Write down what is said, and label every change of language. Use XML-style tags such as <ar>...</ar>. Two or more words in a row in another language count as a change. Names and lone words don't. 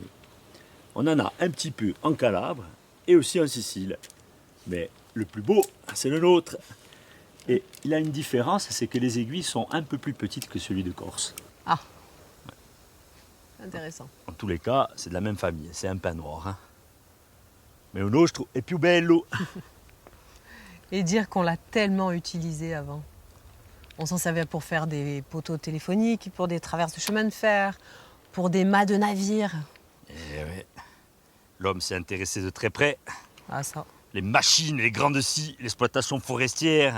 <fr>On en a un petit peu en Calabre et aussi en Sicile. Mais le plus beau, c'est le nôtre. Et il a une différence, c'est que les aiguilles sont un peu plus petites que celui de Corse. Ah, intéressant. En tous les cas, c'est de la même famille, c'est un pin noir. Hein. Mais</fr> <it>le nostro è più bello.</it> <fr>Et dire qu'on l'a tellement utilisé avant. On s'en servait pour faire des poteaux téléphoniques, pour des traverses de chemin de fer, pour des mâts de navires. Et ouais. L'homme s'est intéressé de très près. Ah ça. Les machines, les grandes scies, l'exploitation forestière.</fr>